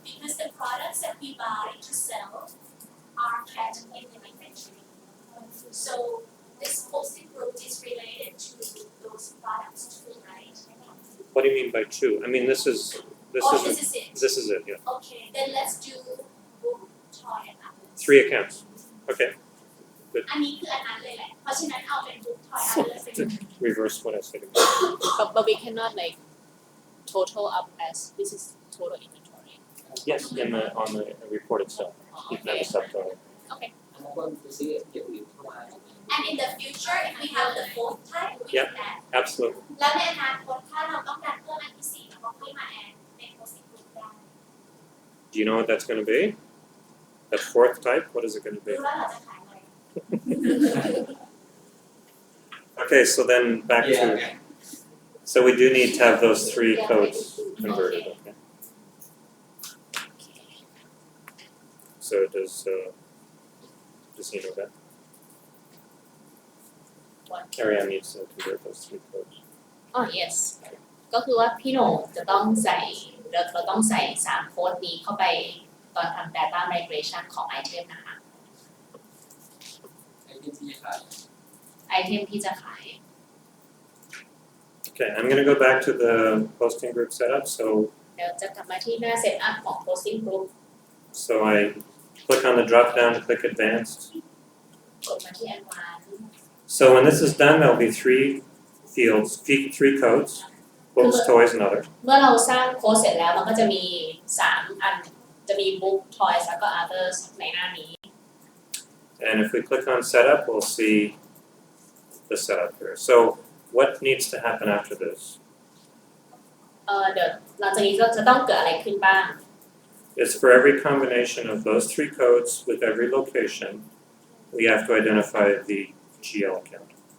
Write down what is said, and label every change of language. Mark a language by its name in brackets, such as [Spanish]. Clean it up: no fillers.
[English] Because the products that we buy to sell are kept in the inventory. So this posting group is related to those products too, right? What do you mean by two? I mean, this is Oh, this is it. this is it, yeah. Okay, then let's do book, toy and others. 3 accounts. Okay, [Thai] อันนี้คืออันนั้นเลยแหละ เพราะฉะนั้นเอาเป็น book, toy, others เป็น [English] reverse what I said. But we cannot like total up as this is total inventory. Yes, on the report itself, you can have a subtotal. [Thai] บางคนจะซื้ออย่างอื่นเข้ามา [English] And in the future if we have the fourth type we Yeah. can add Absolutely. [Thai] แล้วในอนาคตถ้าเราต้องการเพิ่มอันที่สี่เราก็ค่อยมา add ใน posting group ได้ [English] Do you know what that's going to be? That fourth type, what is it going to be? [Thai] รู้แล้วเราจะขายอะไร [English] Okay, so then back to, so we do need to have those 3 codes converted, okay? So does he know that? What? Ariane needs to convert those 3 codes. [Thai] Oh yes ก็คือว่าพี่โหน่งจะต้องใส่เราต้องใส่3โค้ดนี้เข้าไปตอนทำ data migration ของไอเทมนะคะ ไอ้ที่ขาย ไอเทมที่จะขาย [English] Okay, I'm going to go back to the posting group setup. So [Thai] เดี๋ยวจะกลับมาที่หน้า setup ของ posting group [English] I click on the drop down and click advanced. [Thai] กดมาที่ advanced [English] So when this is done, there'll be 3 fields, 3 codes, books, toys, and other. [Thai] เมื่อเราสร้างโค้ดเสร็จแล้วมันก็จะมี3อันจะมี book toys แล้วก็ others ในหน้านี้ [English] And if we click on setup, we'll see the setup here. So what needs to happen after this? [Thai] เดี๋ยวหลังจากนี้ก็จะต้องเกิดอะไรขึ้นบ้าง [English] Is for every combination of those 3 codes with every location, we have to identify the GL account.